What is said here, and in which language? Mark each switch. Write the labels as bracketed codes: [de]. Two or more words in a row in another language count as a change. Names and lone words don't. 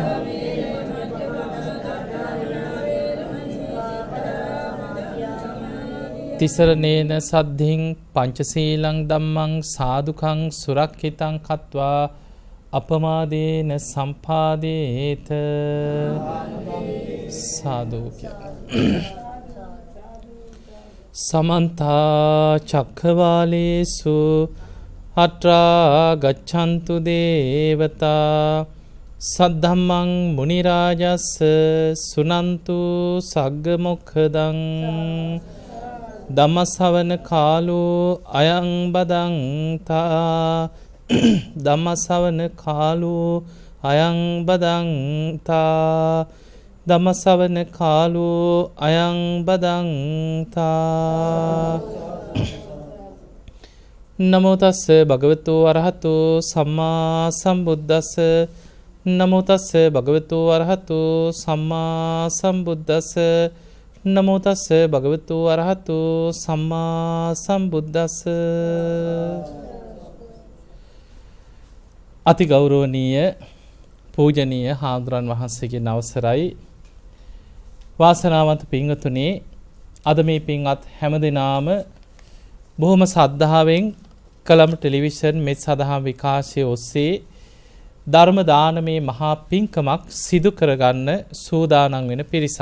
[pi] තිසරණේන සද්ධින් පංචශීලං ධම්මං සාදුකං සුරක්ඛිතං කତ୍වා අපමාදේන සම්පාදේත. සාදු සමන්තා චක්ඛවාලේසු අත්‍රා ගච්ඡන්තු දේවතා සද්ධම්මං මුනි රාජස්ස සුනන්තු සග්ග මොක්ඛදං ධම්මස්සවන කාලෝ අයං බදන්තා. ධම්මස්සවන කාලෝ අයං බදන්තා. ධම්මස්සවන කාලෝ අයං බදන්තා. නමෝ තස්ස භගවතු වරහතු සම්මා සම්බුද්දස්ස. නමෝ තස්ස භගවතු වරහතු සම්මා සම්බුද්දස්ස. නමෝ තස්ස භගවතු වරහතු සම්මා සම්බුද්දස්ස. [si] අති ගෞරවනීය පූජනීය හාමුදුරන් වහන්සේගේ අවසරයි. වාසනාවන්ත පින්වතුනි, අද මේ පින්වත් හැමදෙනාම බොහොම ශ්‍රද්ධාවෙන් කලම් ටෙලිවිෂන් මෙත් සදහම් විකාශය ඔස්සේ ධර්ම දානමේ මහා පින්කමක් සිදු කරගන්න සූදානම් වෙන පිරිසක්.